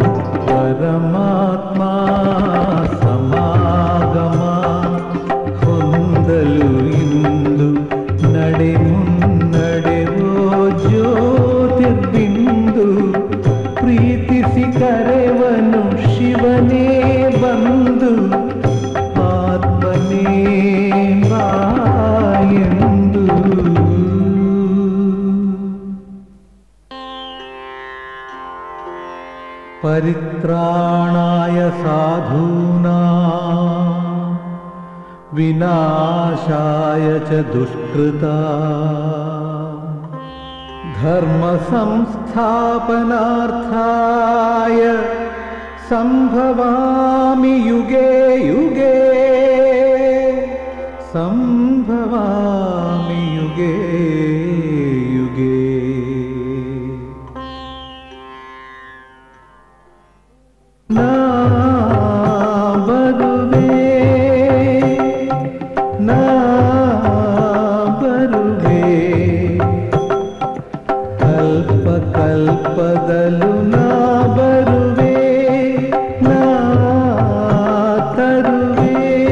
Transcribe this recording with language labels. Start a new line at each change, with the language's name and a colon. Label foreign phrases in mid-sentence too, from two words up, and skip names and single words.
Kannada: ಪರಮಾತ್ಮ ಸಮಾಗಮ ಹೊಂದಲು ಇಂದು ನಡೆ ಮುನ್ನಡೆವೋ ಜ್ಯೋತಿರ್ಬಿಂದು ಪ್ರೀತಿಸಿ ಕರೆವನು ಶಿವನೇ ಬಂದು ಆತ್ಮನೇ ಬಾ ಎಂದು.
Sanskrit: ಪರಿತ್ರಾಣಾಯ ಸಾಧೂನಾಂ ವಿನಾಶಾಯ ಚ ದುಷ್ಕೃತಾಂ ಧರ್ಮ ಸಂಸ್ಥಾಪನಾರ್ಥಾಯ ಸಂಭವಾಮಿ ಯುಗೇ ಯುಗೇ ಸಂಭವಾಮಿ ಯುಗೇ ಯುಗೇ.
Kannada: ನಾ ಬರುವೆ ನಾ ಬರುವೆ ಕಲ್ಪ ಕಲ್ಪದಲು ನಾ ಬರುವೆ ನಾ ತರುವೆ